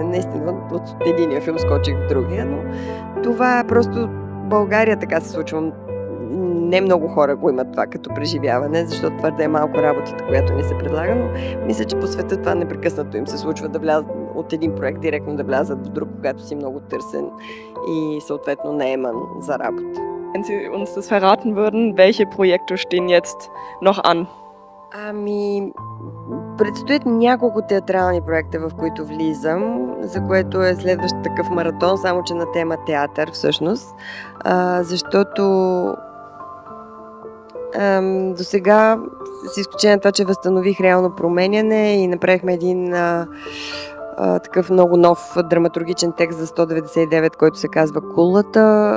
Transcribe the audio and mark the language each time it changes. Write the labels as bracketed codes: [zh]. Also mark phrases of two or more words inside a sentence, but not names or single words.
[bg] Наистина от единия филм скочих в другия, но това просто България така се случва. Не много хора го имат това като преживяване, защото твърде е малко работата, която ни се предлага, но мисля, че по света това непрекъснато им се случва да влязат от един проект директно да влязат в друг, когато си много търсен и съответно наеман за работа. [de] Wenn Sie uns das verraten würden, welche Projekte stehen jetzt noch an? [bg] Ами, предстоят няколко театрални проекта, в които влизам, за което е следващ такъв маратон, само че на тема театър всъщност, защото до сега, с изключение на това, че възстанових реално променяне и направихме един такъв много нов драматургичен текст за 199, който се казва Кулата.